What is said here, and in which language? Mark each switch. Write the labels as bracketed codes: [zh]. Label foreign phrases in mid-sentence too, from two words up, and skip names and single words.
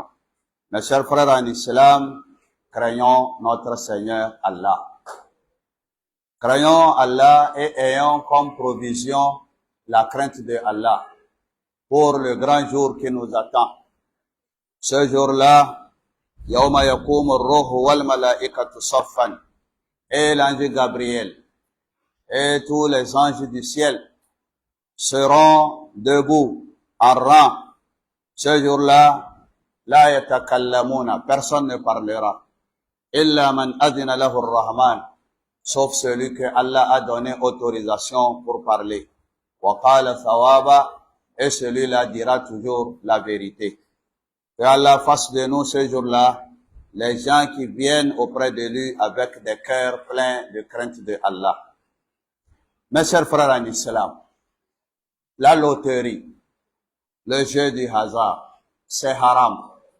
[fr] Mes chers frères en islam, craignons notre Seigneur Allah. Craignons Allah et ayons comme provision la crainte de Allah pour le grand jour qui nous attend. Ce jour-là, [ar] يوم يقوم الروح والملائكة صفا, [fr] et l'ange Gabriel et tous les anges du ciel seront debout en rang. Ce jour-là, [ar] لا يتكلمون, [fr] personne ne parlera. [ar] إلا من أذن له الرحمن, [fr] sauf celui que Allah a donné autorisation pour parler. [ar] وقال صوابا, [fr] et celui-là dira toujours la vérité. Que Allah fasse de nous ce jour-là les gens qui viennent auprès de lui avec des cœurs pleins de crainte de Allah. Mes chers frères en islam, la loterie, le jeu du hasard, c'est haram.